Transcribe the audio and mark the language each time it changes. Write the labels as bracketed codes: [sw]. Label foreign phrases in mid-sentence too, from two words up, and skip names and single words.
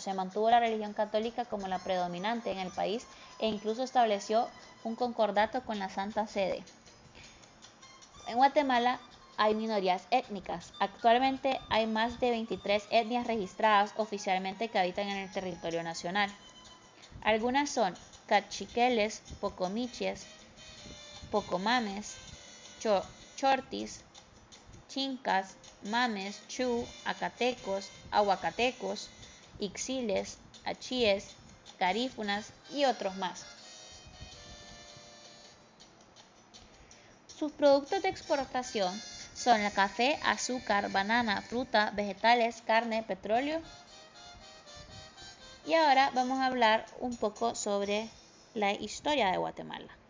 [es] Se mantuvo la religión católica como la predominante en el país e incluso estableció un concordato con la Santa Sede. En Guatemala hay minorías étnicas. Actualmente hay más de 23 etnias registradas oficialmente que habitan en el territorio nacional. Algunas son cachiqueles, pocomiches, pocomames, chortis, chincas, mames, chu, acatecos, aguacatecos, ixiles, achíes, garífunas y otros más. Sus productos de exportación son el café, azúcar, banana, fruta, vegetales, carne, petróleo. Y ahora vamos a hablar un poco sobre la historia de Guatemala.